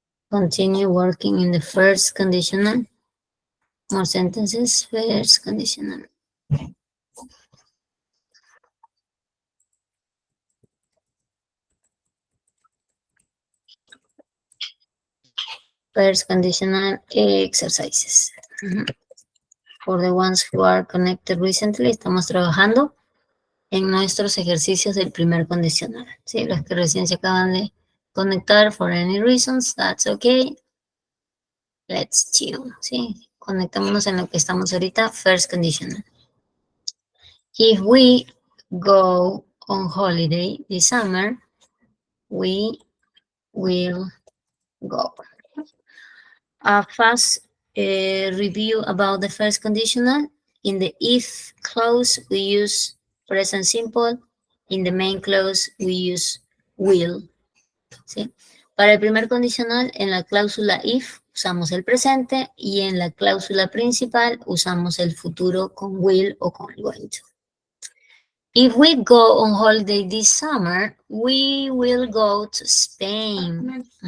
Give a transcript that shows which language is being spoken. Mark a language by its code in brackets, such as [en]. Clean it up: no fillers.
[en] Continue working in the first conditional. More sentences, first conditional. First conditional exercises. For the ones who are connected recently, [es] estamos trabajando en nuestros ejercicios del primer condicional. Sí, los que recién se acaban de conectar [en] for any reasons, that's okay. Let's tune, [es] ¿sí? Conectémonos en lo que estamos ahorita, first conditional. [en] If we go on holiday this summer, we will go. A fast review about the first conditional. In the if clause, we use present simple. In the main clause, we use will. ¿Sí? [es] Para el primer condicional, en la cláusula if usamos el presente y en la cláusula principal usamos el futuro con will o con going to. [en] If we go on holiday this summer, we will go to Spain.